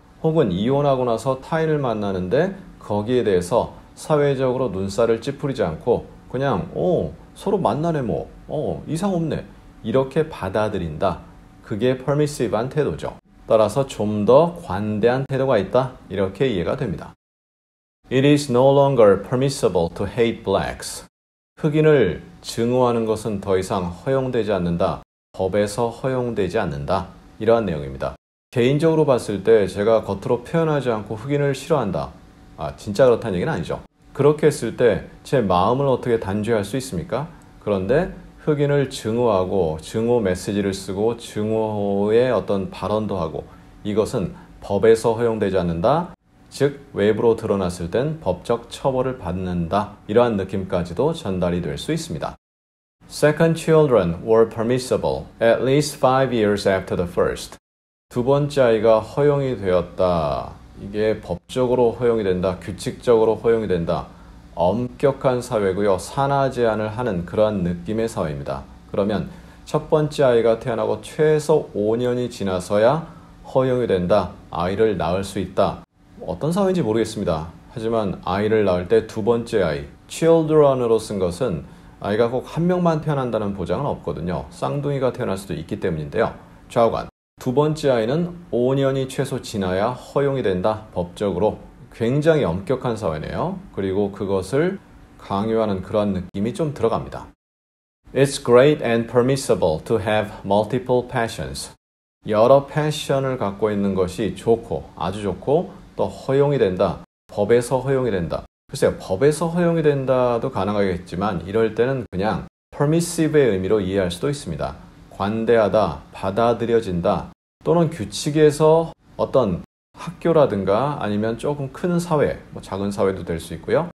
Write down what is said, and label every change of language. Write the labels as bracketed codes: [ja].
[ko] 혹은 이혼하고 나서 타인을 만나는데 거기에 대해서 사회적으로 눈살을 찌푸리지 않고 그냥 서로 만나네 뭐 이상 없네 이렇게 받아들인다. 그게 permissive한 태도죠. 따라서 좀 더 관대한 태도가 있다. 이렇게 이해가 됩니다. [en] It is no longer permissible to hate blacks. [ko] 흑인을 증오하는 것은 더 이상 허용되지 않는다. 법에서 허용되지 않는다. 이러한 내용입니다. 개인적으로 봤을 때 제가 겉으로 표현하지 않고 흑인을 싫어한다. 진짜 그렇다는 얘기는 아니죠. 그렇게 했을 때 제 마음을 어떻게 단죄할 수 있습니까? 그런데 흑인을 증오하고 증오 메시지를 쓰고 증오의 어떤 발언도 하고 이것은 법에서 허용되지 않는다. 즉 외부로 드러났을 땐 법적 처벌을 받는다. 이러한 느낌까지도 전달이 될 수 있습니다. [en] Second children were permissible at least 5 years after the first. [ko] 두 번째 아이가 허용이 되었다. 이게 법적으로 허용이 된다. 규칙적으로 허용이 된다. 엄격한 사회고요. 산하 제한을 하는 그러한 느낌의 사회입니다. 그러면 첫 번째 아이가 태어나고 최소 5년이 지나서야 허용이 된다. 아이를 낳을 수 있다. 어떤 사회인지 모르겠습니다. 하지만 아이를 낳을 때 두 번째 아이, children으로 쓴 것은 아이가 꼭 한 명만 태어난다는 보장은 없거든요. 쌍둥이가 태어날 수도 있기 때문인데요. 좌우간, 두 번째 아이는 5년이 최소 지나야 허용이 된다. 법적으로. 굉장히 엄격한 사회네요. 그리고 그것을 강요하는 그런 느낌이 좀 들어갑니다. [en] It's great and permissible to have multiple passions. [ko] 여러 패션을 갖고 있는 것이 좋고, 아주 좋고, 또 허용이 된다. 법에서 허용이 된다. 글쎄요, 법에서 허용이 된다도 가능하겠지만 이럴 때는 그냥 permissive의 의미로 이해할 수도 있습니다. 관대하다, 받아들여진다, 또는 규칙에서 어떤 학교라든가 아니면 조금 큰 사회, 작은 사회도 될 수 있고요.